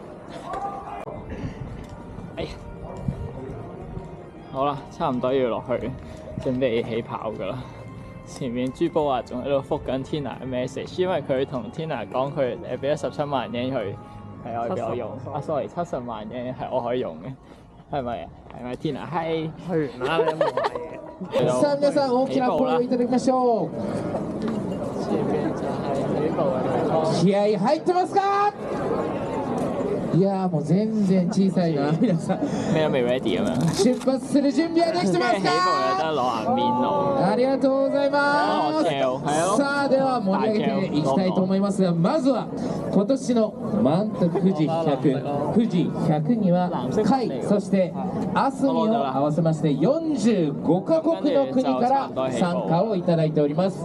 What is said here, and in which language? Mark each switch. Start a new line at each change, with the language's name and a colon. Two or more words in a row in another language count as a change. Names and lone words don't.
Cantonese: 哎呀，好啦，差唔多要落去準備起跑㗎啦。前面朱寶華仲喺度覆緊 Tina 嘅 message， 因為佢同 Tina 講佢俾咗17萬yen佢係可以俾我用。sorry， 70萬yen係我可以用嘅，係咪啊？係咪 Tina？係去完啦，你都冇買嘢。
Japanese: さあ皆さん大きな声をいただきましょう。
Cantonese: 前面就係起步嘅地方。
Japanese: 気合入ってますか？いやもう全然小さいな皆さん。
Cantonese: 咩都未 ready 咁樣。
Japanese: 出発する準備はできてます
Cantonese: 起步有
Japanese: か？
Cantonese: 得攞眼面路。
Japanese: ありがとうございます。さあでは盛り上げていきたいと思いますが、まずは今年の満徳富士100、富士100には海、そしてアスミを合わせまして45カ国の国から参加をいただいております。